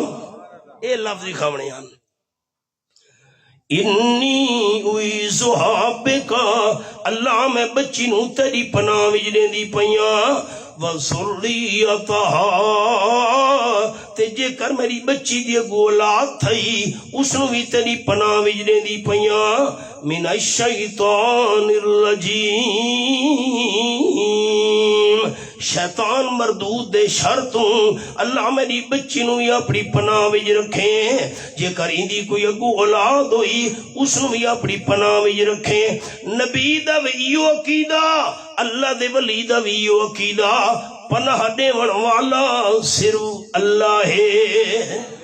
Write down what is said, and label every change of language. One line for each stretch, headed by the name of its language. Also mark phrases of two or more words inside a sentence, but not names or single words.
Punjabi: اے لفظ دکھاونے ہیں،
Arabic: انی اعیذھا بک،
Punjabi: اللہ میں بچی نو تیری پناہ وچ دیندی پیاں۔ وذریتھا، تے جے کر میری بچی دی اولاد تھئی اس نو بھی تیری پناہ وچ دیندی پیاں۔
Arabic: من الشیطان الرجیم،
Punjabi: شیطان مردود دے شر تو اللہ میری بچی نو بھی اپنی پناہ وچ رکھیں۔ جے کر ایندی کوئی اگو اولاد ہوئی اس نو بھی اپنی پناہ وچ رکھیں۔ نبی دا ویو عقیدہ، اللہ دے ولی دا ویو عقیدہ، پناہ دیون والا صرف اللہ ہے۔